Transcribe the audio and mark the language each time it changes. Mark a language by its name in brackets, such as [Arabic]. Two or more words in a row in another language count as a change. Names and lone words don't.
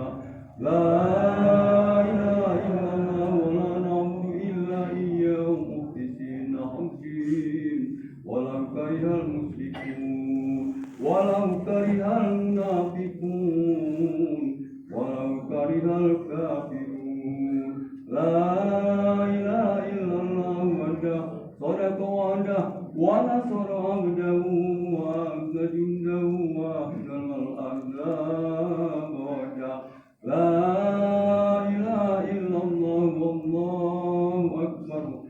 [Arabic] لا إله إلا الله ولا نعبد إلا إياه مخلصين له الدين ولو كره المشركون ولو كره المنافقون ولو كره الكافرون. لا إله إلا الله وحده صدق وعده ونصر عبده وأعز جنده وأهزم الأحزاب وحده. لا إله إلا الله والله أكبر.